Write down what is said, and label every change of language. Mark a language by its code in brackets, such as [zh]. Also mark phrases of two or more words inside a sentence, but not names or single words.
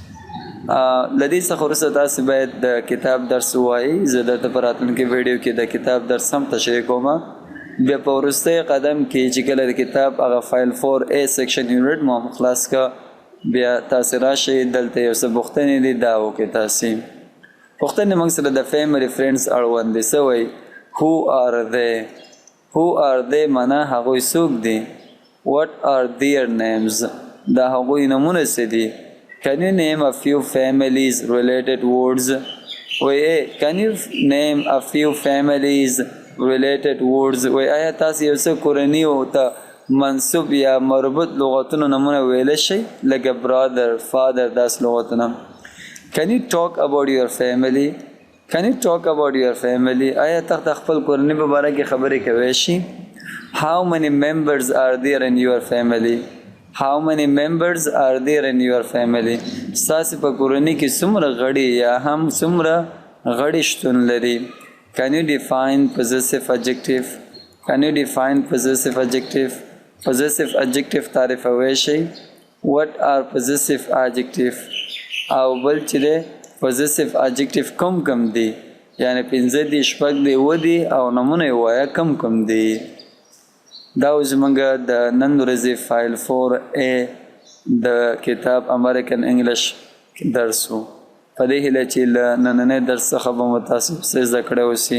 [ps] له دې څخه وروسته تاسې باید د کتاب درس ووایئ زه درته په راتلونکي ویډیو کې د کتاب درس هم تشریح کوم بیا په وروستی قدم کې چې کله د کتاب هغه فایل 4A سیکشن یونټ مو خلاص که بیا تاسې راشئ دلته یو څه پوښتنې دي دا وکړئ تاسې پوښتنې موږ سره د [en] family friends [ps] اړوند دي څه وایي who [en] are they [ps] معنا هغوی څوک دي [en] what are their names [ps] دا هغوی نومونه څه دي [en] can you name a few families related words وایي can you name a few families related words وایي [ps] آیا تاسې یو څه کورني ته منصوب یا مربوط لغتونو نمونه ویلی شئ لکه [en] brother father [ps] داس لغتونه [en] can you talk about your family [ps] آیا تاسو خپل کورنۍ په باره کې خبرې کولی شئ [en] how many members are there in your family [ps] ستاسې په کورنۍ کې څومره غړي یا هم څومره غړي شتون لري [en] can you define possessive adjective [ps] possessive adjective تعریفوي شي. [en] what are possessive adjective [ps] او بل چې دی [en] possessive adjective [ps] کم دی یعنی 5 دي 6 دي 7 دي او نمونه یې وایه کم دي. دا زمونږ د نن ورځې فایل 4A د کتاب امریکن انګلیش درس و. په دې هیله چې له نننۍ درس څخه به مو تاسو څه زده کړی اوسي.